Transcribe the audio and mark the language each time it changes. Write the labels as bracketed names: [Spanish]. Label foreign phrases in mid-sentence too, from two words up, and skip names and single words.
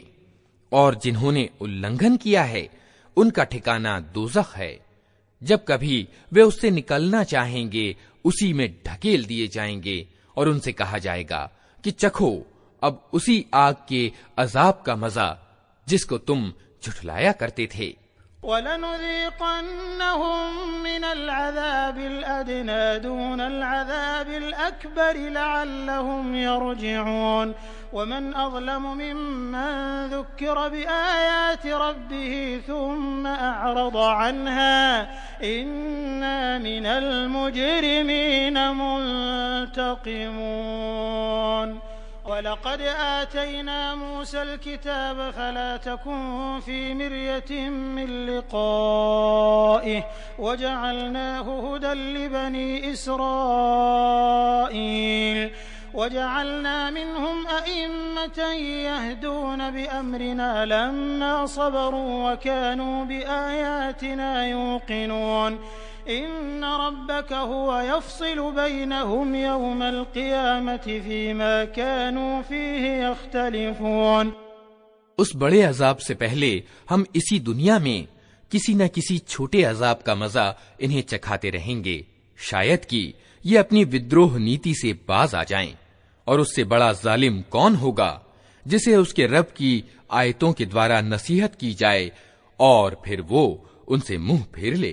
[Hindi] और जिन्होंने उल्लंघन किया है उनका ठिकाना दोज़ख है, जब कभी वे उससे निकलना चाहेंगे उसी में ढकेल दिए जाएंगे और उनसे कहा जाएगा कि चखो अब उसी आग के अजाब का मजा जिसको तुम झुठलाया करते थे। [Arabic] ولنذيقنهم من العذاب الأدنى دون العذاب الأكبر لعلهم يرجعون ومن أظلم ممن ذكر بآيات ربه ثم أعرض عنها إنا من المجرمين منتقمون. ولقد آتينا موسى الكتاب فلا تكن في مرية من لقائه وجعلناه هدى لبني إسرائيل وجعلنا منهم أئمة يهدون بأمرنا لما صبروا وكانوا بآياتنا يوقنون إن ربك هو يفصل بينهم يوم القيامة فيما كانوا فيه يختلفون. [Hindi] उस बड़े अजाब से पहले हम इसी दुनिया में किसी न किसी छोटे अजाब का मजा इन्हें चखाते रहेंगे, शायद कि ये अपनी विद्रोह नीति से बाज आ जाएं। और उससे बड़ा जालिम कौन होगा जिसे उसके रब की आयतों के द्वारा नसीहत की जाए और फिर वो उनसे मुंह फेर ले।